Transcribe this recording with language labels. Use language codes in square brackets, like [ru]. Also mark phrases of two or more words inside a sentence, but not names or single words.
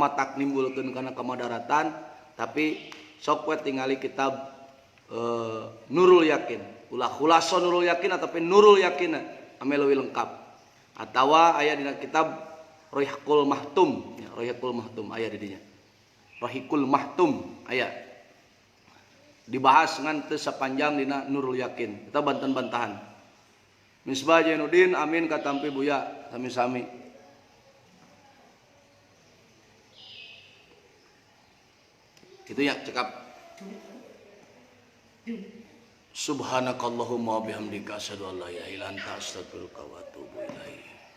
[su] matak nimbulkeun kana kamadaratan tapi sok we tingali kitab Nurul Yakin ulah khulasa Nurul Yakin ataupun Nurul Yakin ame leuwih lengkap atawa aya dina kitab Rohiqul Mahtum ya, Rohiqul Mahtum aya di dinya Rohiqul Mahtum aya dibahas ngan teu sapanjang dina Nurul Yakin eta banten-bantahan. Misbah Jainuddin amin katampi buya sami-sami. Itu ya cekap. [ar] سبحانك اللهم وبحمدك أشهد أن لا إله إلا أنت أستغفرك وأتوب إليك.